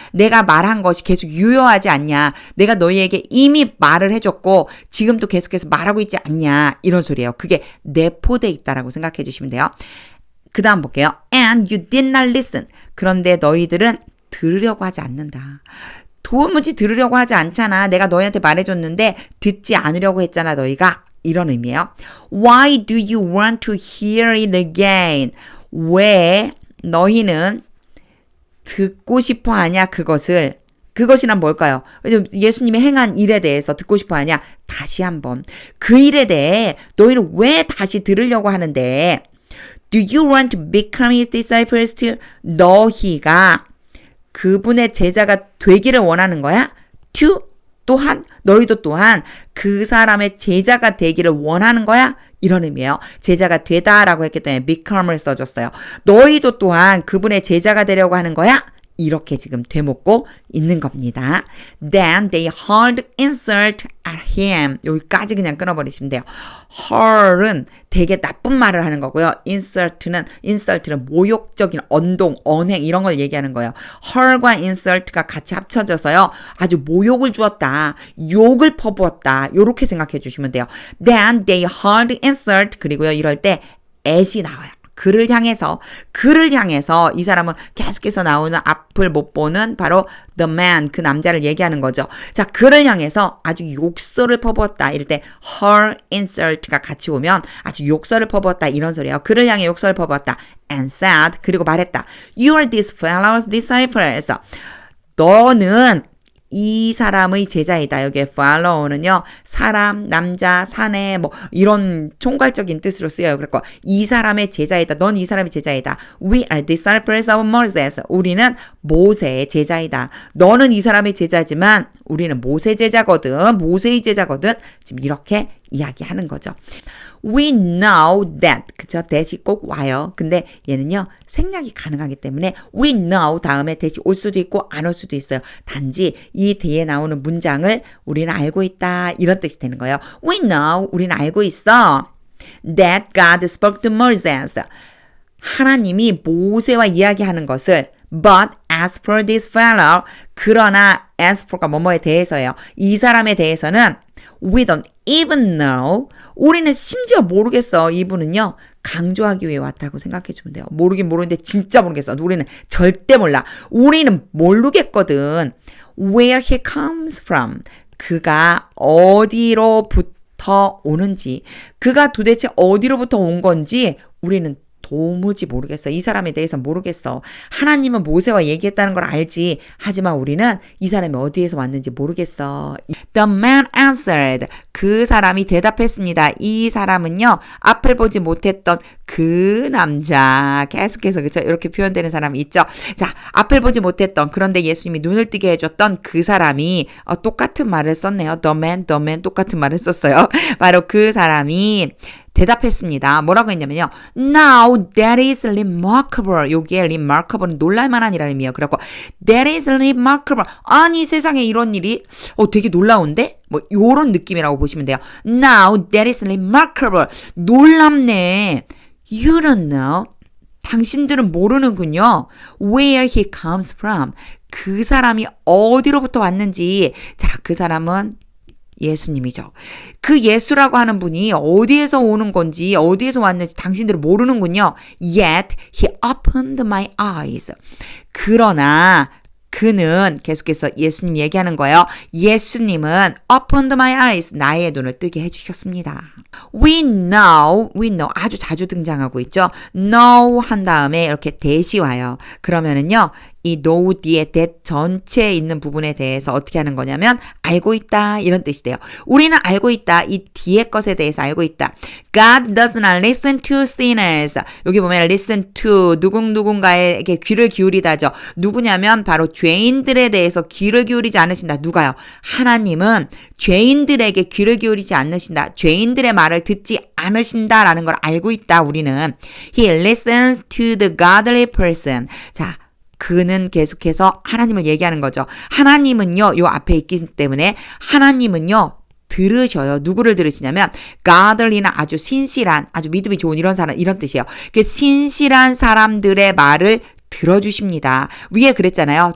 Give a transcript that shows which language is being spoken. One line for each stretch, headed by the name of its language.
Korean: 내가 말한 것이 계속 유효하지 않냐. 내가 너희에게 이미 말을 해줬고 지금도 계속해서 말하고 있지 않냐. 이런 소리예요. 그게 내포돼 있다라고 생각해 주시면 돼요. 그 다음 볼게요.
English: And you did not listen.
Korean: 그런데 너희들은 들으려고 하지 않는다. 도무지 들으려고 하지 않잖아. 내가 너희한테 말해줬는데 듣지 않으려고 했잖아 너희가. 이런 의미예요.
English: Why do you want to hear it again?
Korean: 왜 너희는 듣고 싶어 하냐 그것을. 그것이란 뭘까요? 예수님이 행한 일에 대해서 듣고 싶어 하냐. 다시 한번. 그 일에 대해 너희는 왜 다시 들으려고 하는데
English: Do you want to become his disciples too?
Korean: 너희가 그분의 제자가 되기를 원하는 거야? To 또한 너희도 또한 그 사람의 제자가 되기를 원하는 거야? 이런 의미예요. 제자가 되다라고 했기 때문에 become을 써줬어요. 너희도 또한 그분의 제자가 되려고 하는 거야? 이렇게 지금 되묻고 있는 겁니다.
English: Then they hurled insult at him.
Korean: 여기까지 그냥 끊어버리시면 돼요. hurl은 되게 나쁜 말을 하는 거고요. insult는 모욕적인 언동, 언행 이런 걸 얘기하는 거예요. hurl과 insult가 같이 합쳐져서요. 아주 모욕을 주었다. 욕을 퍼부었다. 이렇게 생각해 주시면 돼요.
English: Then they hurled insult.
Korean: 그리고요. 이럴 때 at이 나와요. 그를 향해서 이 사람은 계속해서 나오는 앞을 못 보는 바로 the man, 그 남자를 얘기하는 거죠. 자, 그를 향해서 아주 욕설을 퍼부었다. 이럴 때 her insult가 같이 오면 아주 욕설을 퍼부었다. 이런 소리예요. 그를 향해 욕설을 퍼부었다.
English: and said,
Korean: 그리고 말했다.
English: You are this fellow's disciples.
Korean: 너는 이 사람의 제자이다. 여기에 follow는요. 사람, 남자, 사내 뭐 이런 총괄적인 뜻으로 쓰여요. 그러니까 이 사람의 제자이다. 넌 이 사람의 제자이다.
English: We are disciples of Moses.
Korean: 우리는 모세의 제자이다. 너는 이 사람의 제자지만 우리는 모세의 제자거든. 지금 이렇게 이야기하는 거죠.
English: We know that.
Korean: 그쵸? that이 꼭 와요. 근데 얘는요, 생략이 가능하기 때문에 we know 다음에 that이 올 수도 있고 안 올 수도 있어요. 단지 이 뒤에 나오는 문장을 우리는 알고 있다. 이런 뜻이 되는 거예요.
English: We know.
Korean: 우리는 알고 있어.
English: That God spoke to Moses.
Korean: 하나님이 모세와 이야기하는 것을
English: But as for this fellow.
Korean: 그러나 as for가 뭐뭐에 대해서예요. 이 사람에 대해서는
English: We don't even know.
Korean: 우리는 심지어 모르겠어. 이분은요. 강조하기 위해 왔다고 생각해 주면 돼요. 모르긴 모르는데 진짜 모르겠어. 우리는 절대 몰라. 우리는 모르겠거든.
English: Where he comes from.
Korean: 그가 어디로부터 오는지. 그가 도대체 어디로부터 온 건지 우리는 도무지 모르겠어. 이 사람에 대해서 모르겠어. 하나님은 모세와 얘기했다는 걸 알지. 하지만 우리는 이 사람이 어디에서 왔는지 모르겠어.
English: The man answered.
Korean: 그 사람이 대답했습니다. 이 사람은요. 앞을 보지 못했던 그 남자. 계속해서 그쵸? 이렇게 표현되는 사람이 있죠. 자, 앞을 보지 못했던 그런데 예수님이 눈을 뜨게 해줬던 그 사람이 똑같은 말을 썼네요. The man 똑같은 말을 썼어요. 바로 그 사람이 대답했습니다. 뭐라고 했냐면요.
English: Now that is remarkable.
Korean: 여기에 remarkable은 놀랄만한이라는 의미예요. 그래서
English: that is remarkable.
Korean: 아니 세상에 이런 일이 되게 놀라운데? 뭐 요런 느낌이라고 보시면 돼요.
English: Now that is remarkable.
Korean: 놀랍네.
English: You don't know.
Korean: 당신들은 모르는군요.
English: Where he comes from.
Korean: 그 사람이 어디로부터 왔는지. 자, 그 사람은 예수님이죠. 그 예수라고 하는 분이 어디에서 오는 건지 어디에서 왔는지 당신들은 모르는군요.
English: Yet he opened my eyes.
Korean: 그러나 그는 계속해서 예수님 얘기하는 거예요. 예수님은
English: opened my eyes.
Korean: 나의 눈을 뜨게 해주셨습니다.
English: We know
Korean: 아주 자주 등장하고 있죠. know 한 다음에 이렇게 that이 와요. 그러면은요. 이 know 뒤에 that 전체에 있는 부분에 대해서 어떻게 하는 거냐면 알고 있다 이런 뜻이 돼요. 우리는 알고 있다. 이 뒤에 것에 대해서 알고 있다.
English: God does not listen to sinners.
Korean: 여기 보면 listen to 누군가에게 귀를 기울이다죠. 누구냐면 바로 죄인들에 대해서 귀를 기울이지 않으신다. 누가요? 하나님은 죄인들에게 귀를 기울이지 않으신다. 죄인들의 말을 듣지 않으신다라는 걸 알고 있다. 우리는
English: He listens to the godly person.
Korean: 자, 그는 계속해서 하나님을 얘기하는 거죠. 하나님은요, 요 앞에 있기 때문에 하나님은요, 들으셔요. 누구를 들으시냐면 godly나 아주 신실한, 아주 믿음이 좋은 이런 사람, 이런 뜻이에요. 그 신실한 사람들의 말을 들어주십니다. 위에 그랬잖아요.